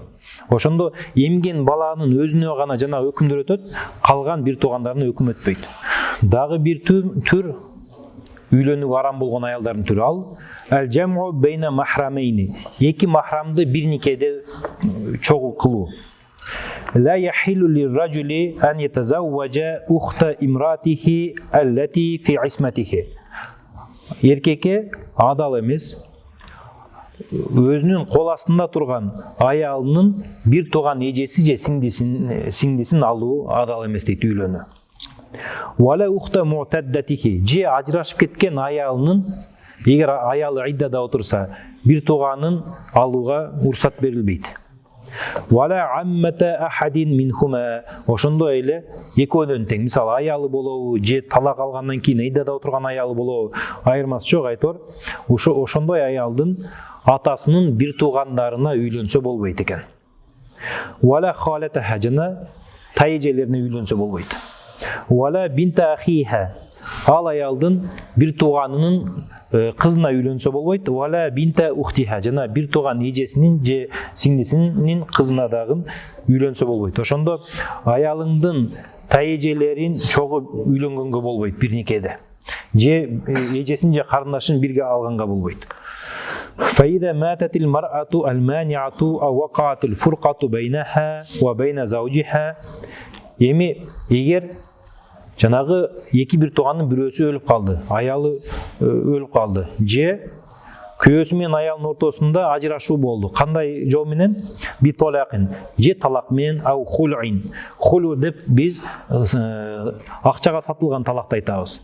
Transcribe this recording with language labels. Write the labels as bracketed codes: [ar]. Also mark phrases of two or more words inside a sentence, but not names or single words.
[ky] Ошондо эмген баланын өзүнө гана жана өкүмдөр өтөт, калган бир туугандарына өкүм өтпөйт. Дагы бир түр үйлөнүүгө арам болгон аялдардын түрү [ar] الجمع بين المحرمين. [ky] Эки махрамды бир никеде чогуу кылуу. [ar] لا يحل للرجل أن يتزوج أخت امرأته التي في عصمته. [ky] Эркекке адал эмес өзүнүн кол астында турган аялынын бир тууган эжеси же сиңдисин алуу адал эмес дейт үйлөнүү. [ar] ولا أخت معتدته, [ky] же ажырашып кеткен аялынын, эгер аялы иддада отурса, бир тууганын алууга уруксат берилбейт. [ar] ولا عمة أحد منهما. [ky] Ошондой эле экөөнүн тең. Мисалы аялы болобу, же талак алгандан кийин ыйдада отурган аялы болобу, айырмасы жок айтор. Ошондой аялдын атасынын бир туугандарына үйлөнсө болбойт экен. [ar] ولا خالتها, [ky] жана тайжелерине үйлөнсө болбойт. [ar] ولا بنت أخيها. [ky] Ал аялдын бир тууганынын кызына үйлөнсө болбойт. [ar] ولا بنت أختها, [ky] жана бир тууган эжесинин же сиңдисинин кызына дагы үйлөнсө болбойт. Ошондо аялыңдын тайжелерин чогуу үйлөнгөнгө болбойт бир никеде. Же эжесин же карындашын бирге алганга болбойт. [ar] فإذا ماتت المرأة المانعة أو وقعت الفرقة بينها وبين زوجها. [ky] Эми эгер жанагы эки бир тууганын бирөөсү өлүп калды, аялы өлүп калды, же күйөөсү менен аялдын ортосунда ажырашуу болду. Кандай жол менен? Битолакин, же талак менен, [ar] أو خلع. [ky] Хулу деп биз акчага сатылган талакты айтабыз.